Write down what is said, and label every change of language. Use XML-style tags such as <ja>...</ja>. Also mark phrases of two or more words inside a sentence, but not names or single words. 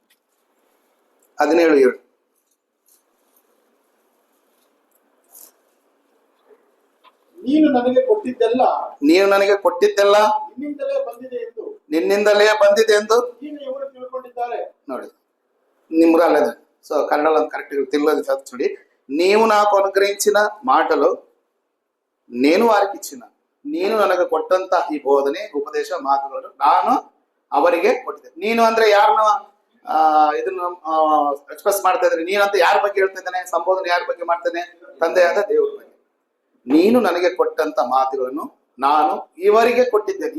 <kn>17:7. ನೀನು ನನಗೆ ಕೊಟ್ಟಿದ್ದೆಲ್ಲ ನಿನ್ನಿಂದಲೇ ಬಂದಿದೆ ಎಂದು ತಿಳ್ಕೊಂಡಿದ್ದಾರೆ. ನೋಡಿ,</kn> <te>నిమ్మురా లేదా? సో కన్నడలో కరెక్ట్గా తెలుగులో చదువుడి. నీవు నాకు అనుగ్రహించిన మాటలు నేను వారికి ఇచ్చిన,</te> <kn>ನೀನು ನನಗೆ ಕೊಟ್ಟಂತ ಈ ಬೋಧನೆ ಉಪದೇಶ ಮಾತುಗಳನ್ನು ನಾನು ಅವರಿಗೆ ಕೊಟ್ಟಿದ್ದೆ. ನೀನು ಅಂದ್ರೆ ಯಾರನ್ನ ಇದನ್ನ ಎಕ್ಸ್ಪ್ರೆಸ್ ಮಾಡ್ತಾ ಇದ್ರೆ? ನೀನಂತ ಯಾರ ಬಗ್ಗೆ ಹೇಳ್ತಾ ಇದ್ದಾನೆ? ಸಂಬೋಧನೆ ಯಾರ ಬಗ್ಗೆ ಮಾಡ್ತಾನೆ? ತಂದೆಯಾದ ದೇವರ ಬಗ್ಗೆ. ನೀನು ನನಗೆ ಕೊಟ್ಟಂತ ಮಾತುಗಳನ್ನು ನಾನು ಇವರಿಗೆ ಕೊಟ್ಟಿದ್ದೇನೆ.</kn>